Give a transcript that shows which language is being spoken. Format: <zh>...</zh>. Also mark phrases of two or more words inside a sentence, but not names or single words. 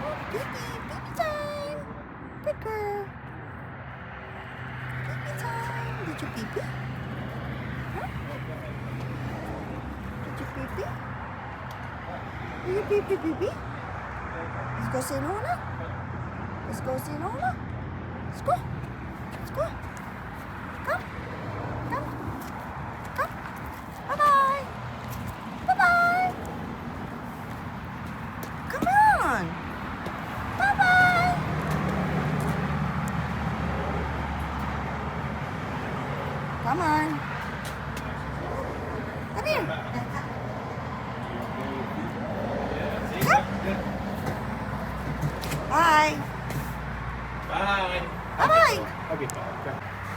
<en>Baby time. Good girl. Baby time. Did you pee pee? Huh? Did you pee pee? Did you pee pee pee pee? Let's go see Lola. Let's go see Lola. Let's go. Let's go. Come. Come. Come. Bye-bye. Bye-bye. Come on. Bye-bye. Come on. Come here. Come. Bye. Bye. Bye-bye. Okay, bye.</en>